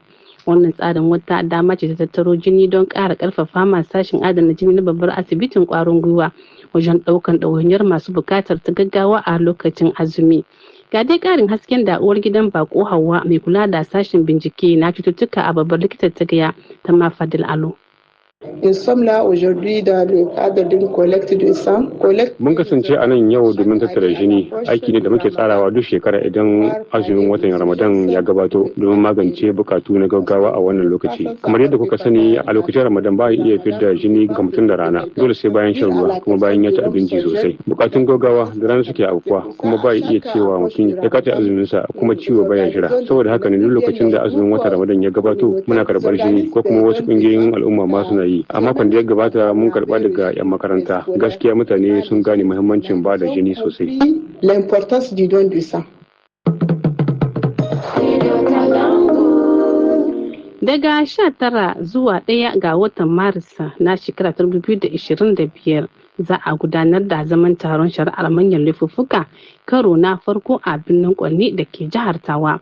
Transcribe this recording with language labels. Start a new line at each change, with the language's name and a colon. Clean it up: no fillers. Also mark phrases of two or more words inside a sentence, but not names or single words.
Hausa: Wannan tsarin wata dama ce ta tattaro jini don ƙara ƙarfafa masu sashen adana jini na babbar asibitin ƙwarin gwiwa wajen ɗaukan ɗawainiyar masu buƙatar ta gaggawa a lokacin azumi. Ga dai ƙarin hasken da uwar gidan Bako Hauwa mai kula da sashen bincike na cututtuka a babbar likitar ta Gaya ta Mafadil Alo.
French: Nous sommes là aujourd'hui dans le cadre d'une collecte de sang.
Hausa: Mun kasance a nan yau domin tattara jini, aiki ne da muke tsarawa duk shekara idan azumin watan Ramadan ya gabato domin magance bukatu na gaggawa a wannan lokaci. Kamar yadda kuka sani, a lokacin Ramadan ba iya fidda jini ga mutum da rana, dole sai bayan shan ruwa kuma bayan ya ci abinci sosai. Bukatun gaggawa da rana suke aukuwa kuma ba iya cewa mutum ya kace azuminsa kuma ciwo baya jira. Saboda haka ne duk lokacin da azumin watan Ramadan ya gabato muna karɓar jini ko kuma wasu ƙungiyoyin al'umma ma suna yi. A makon da ya gabata mun karba daga 'yan makaranta. Gaskiya mutane sun gane muhimmancin ba da jini sosai.
French: L'importance du don du sang.
Hausa: Daga 19 zuwa 1 ga watan Maris na shekara 2025 za a gudanar da zaman taron shari'ar manyan laifuffuka karo na farko a birnin Kwanni da ke jihar Tawa.